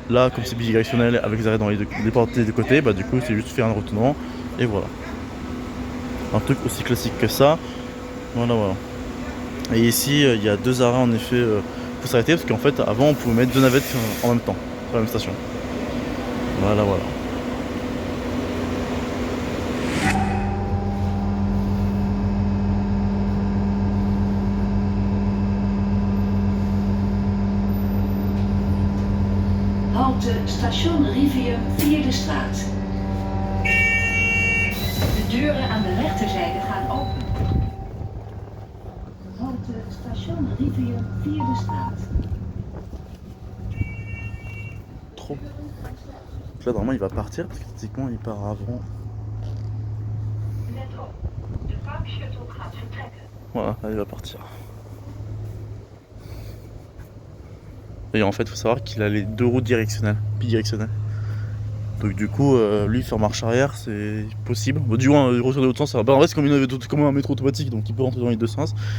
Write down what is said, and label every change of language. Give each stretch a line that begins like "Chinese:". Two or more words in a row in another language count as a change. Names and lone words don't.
French: Là comme c'est bidirectionnel avec les arrêts dans les portes des deux côtés, du coup c'est juste faire un retournement et voilà. Un truc aussi classique que ça. Voilà. Et ici il y a deux arrêts en effet pour s'arrêter, parce qu'en fait avant on pouvait mettre deux navettes en même temps sur la même station. Voilà.
Dutch: Halte station Rivium Vierde Straat. De deuren aan de rechterzijde gaan open. Halte station Rivium Vierde Straat.
French: Trop. Donc là normalement il va partir parce que techniquement il part avant.
Dutch: Let op, de Park Shuttle gaat vertrekken.
French: Voilà, là, il va partir. Et en fait il faut savoir qu'il a les deux roues bidirectionnelles. Donc du coup lui faire marche arrière c'est possible. Bon, du moins retourner l'autre sens, ça va. En fait c'est comme un métro automatique, donc il peut rentrer dans les deux sens.